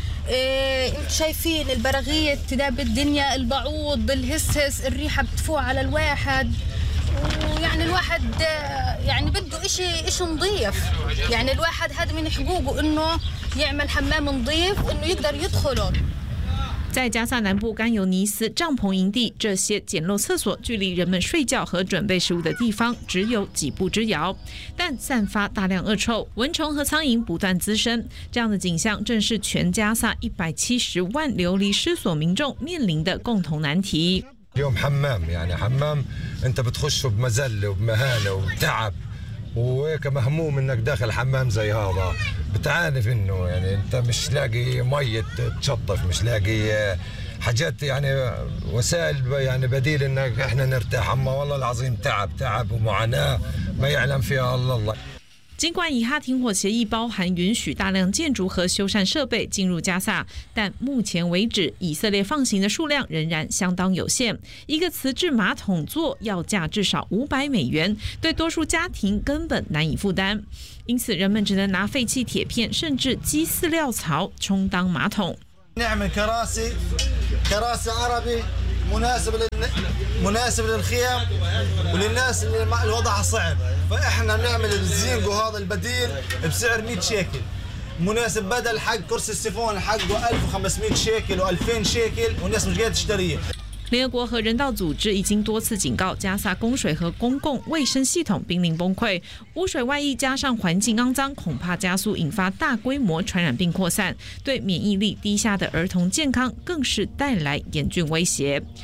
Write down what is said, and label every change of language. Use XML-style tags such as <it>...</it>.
<ar>شايفين البراغية تداب الدنيا البعوض الهسهس الريحة بتفوع على الواحد ويعني الواحد يعني بده إشي نظيف يعني الواحد هذا من حقوقه إنه يعمل حمام نظيف إنه يقدر يدخله。</ar> <zh>在加萨南部甘尤尼斯帐篷营地，这些简陋厕所距离人们睡觉和准备食物的地方只有几步之遥，但散发大量恶臭，蚊虫和苍蝇不断滋生，这样的景象正是全加萨170万流离失所民众面临的共同难题。</zh> <ar>اليوم حمام يعني حمام انت بتخشه بمزلة وبمهانة وبتعب وهيك مهموم انك داخل حمام زي هذا بتعاني منه يعني انت مش لاقي مية تشطف مش لاقي حاجات يعني وسائل يعني بديل انك احنا نرتاح اما والله العظيم تعب تعب ومعاناة ما يعلم فيها الا الله。</ar> <zh>尽管以哈停火协议包含允许大量建筑和修缮设备进入加萨，但目前为止以色列放行的数量仍然相当有限，一个瓷质马桶座要价至少500美元，对多数家庭根本难以负担，因此人们只能拿废弃铁片甚至鸡饲料槽充当马桶。</zh> <ar>نعمل كراسي كراسي عربي مناسب مناسب للخيام وللناس اللي الوضع صعب فاحنا نعمل الزينق وهذا البديل بسعر 100 شيكل مناسب بدل حق كرسي السيفون حقه 1500 شيكل و2000 شيكل والناس مش قادره تشتريه。</ar> <zh>联合国和人道组织已经多次警告，加萨供水和公共卫生系统濒临崩溃，污水外溢加上环境肮脏，恐怕加速引发大规模传染病扩散，对免疫力低下的儿童健康更是带来严峻威胁。</zh>